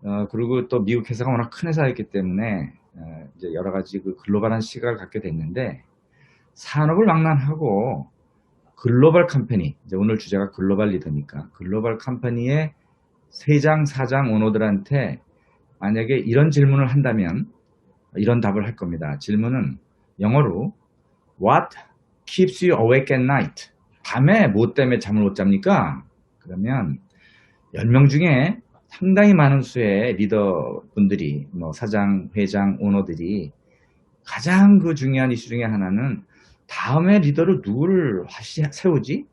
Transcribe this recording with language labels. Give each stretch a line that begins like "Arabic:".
Korean: 그리고 또 미국 회사가 워낙 큰 회사였기 때문에 이제 여러 가지 그 글로벌한 시각을 갖게 됐는데 산업을 망라하고 글로벌 컴퍼니, 이제 오늘 주제가 글로벌 리더니까 글로벌 컴퍼니의 세장, 사장, 오너들한테 만약에 이런 질문을 한다면 이런 답을 할 겁니다. 질문은 영어로
English: What keeps you awake at night?
Korean: 밤에 뭐 때문에 잠을 못 잡니까? 그러면 10명 중에 상당히 많은 수의 리더분들이 뭐 사장, 회장, 오너들이 가장 그 중요한 이슈 중에 하나는 다음에 리더를 누구를 세우지?